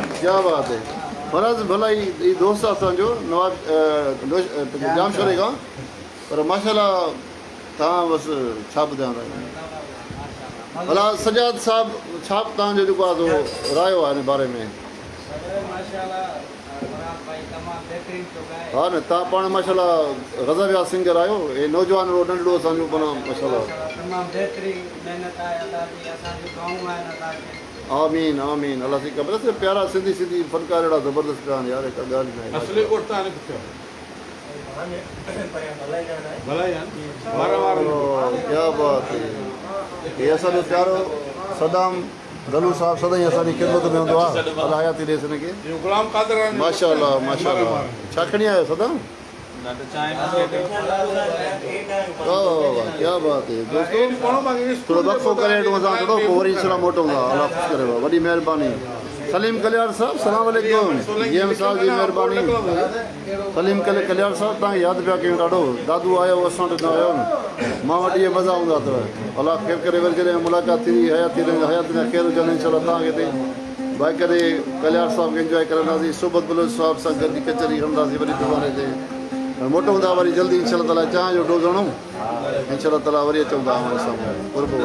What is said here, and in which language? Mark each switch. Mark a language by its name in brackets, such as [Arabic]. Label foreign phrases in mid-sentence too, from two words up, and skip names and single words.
[Hindi] क्या बात है [Sindhi] फराज भला ही दोस्त आहे असांजो नवाब जाम शोरे खां पर माशाल्लाह तव्हां बसि छा ॿुधायां भला सजाद साहिबु छा तव्हांजो जेको आहे रायो आहे हिन बारे में हा न तव्हां पाण माशाल्लाह गज़ब या सिंगर आहियो हे नौजवान नंढड़ो असांजो पाण माशाल्लाह आमीन आमीन अलाह जी ख़बर आहे प्यारा सिंधी सिंधी फनकार अहिड़ा ज़बरदस्त पिया आहिनि यार हिकु ॻाल्हि न आहे [Hindi] क्या बात है [Sindhi] ये असांजो प्यारो सदाम गलू साहब सदाईं असांजी ख़िदमत में हूंदो आहे अलाह हयाती ॾेसि हिनखे माशाल्लाह माशाल्लाह छा खणी आयो सदाम [Hindi] क्या बात है दोस्तों [Sindhi] थोरो वक़्फ़ो करे वठूं असां थोरो पोइ वरी इंशाल्लाह मोटूं था अलाह ख़ुशि करे वॾी महिरबानी सलीम कल्याण साहब सलाम वालेकुम जीएम साहब जी महिरबानी सलीम कल्याण साहब तव्हांखे यादि पिया कयूं ॾाढो दादू आयो असां वटि न आयो न मां वटि इहे मज़ा हूंदा अथव अलाह ख़ैर करे वरी जॾहिं मुलाक़ात थींदी हयाती में ख़ैर हुजनि इंशाल्लाह तव्हांखे हिते भाई करे कल्याण साहब खे इंजॉय कंदासीं सोबत बुलंद साहब सां गॾु कचहरी हलंदासीं वरी दुकान ते मोटूं था वरी जल्दी इंशाल्लाह ताला चांहि जो डोज़ हणूं इंशाल्लाह ताला वरी अचूं था हमारे साम्हूं